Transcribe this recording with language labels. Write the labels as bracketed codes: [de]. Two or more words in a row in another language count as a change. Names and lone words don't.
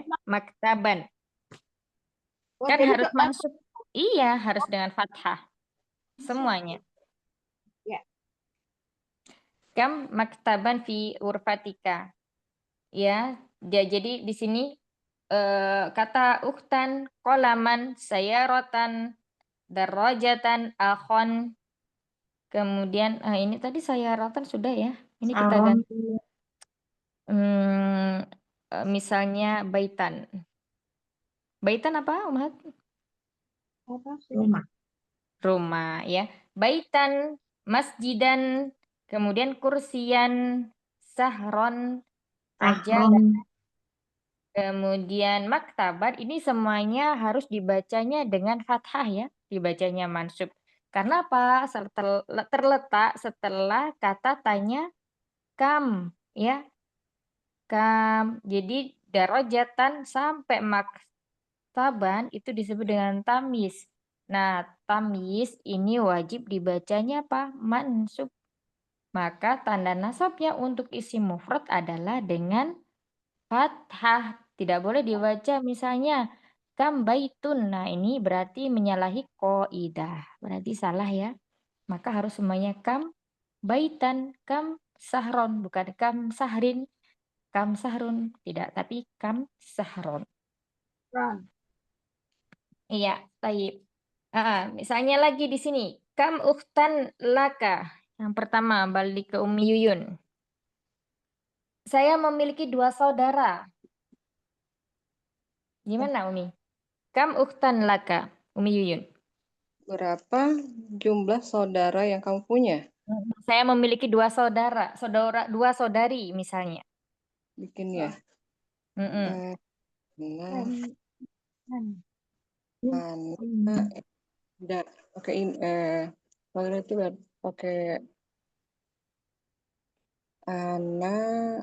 [id] Maktaban. Kan jadi harus masuk. Iya, harus dengan fathah. Semuanya. Ya. [ar] كم مكتبا في غرفتك. [id] Ya, jadi di sini kata ukhtan, qolaman, sayyaratan, darajatan, akhon. Kemudian ini tadi sayyaratan sudah ya. Ini kita Saron, ganti misalnya baitan. Baitan apa, Umat? rumah. Rumah ya. Baitan, masjidan, kemudian kursian, sahron, sajadah, Sahron, kemudian maktabat. Ini semuanya harus dibacanya dengan fathah ya, dibacanya mansub. Karena apa? Terletak setelah kata tanya kam ya. Kam. Jadi darajatan sampai maktaban itu disebut dengan tamyiz. Nah, tamyiz ini wajib dibacanya apa? Mansub. Maka tanda nasabnya untuk isim mufrad adalah dengan fathah. Tidak boleh dibaca misalnya [ar] كم بيت. [id] Nah, ini berarti menyalahi qaidah. Berarti salah ya. Maka harus semuanya [ar] كم بيتا، كم سهرا, [id] bukan [ar] كم سهر، كم سهر, [id] tidak, tapi [ar] كم سهرا. [id] Iya, taib. Misalnya lagi di sini, [ar] كم أختا لك. [id] Yang pertama, balik ke Umi Yuyun. Saya memiliki 2 saudara. Gimana, Umi? [ar] كم أختا لك, [id] Umi Yuyun. Berapa jumlah saudara yang kamu punya? Saya memiliki 2 saudara, 2 saudari misalnya. Bikin ya. Mm-mm. Nah, Anda pakai kalau itu pakai anak.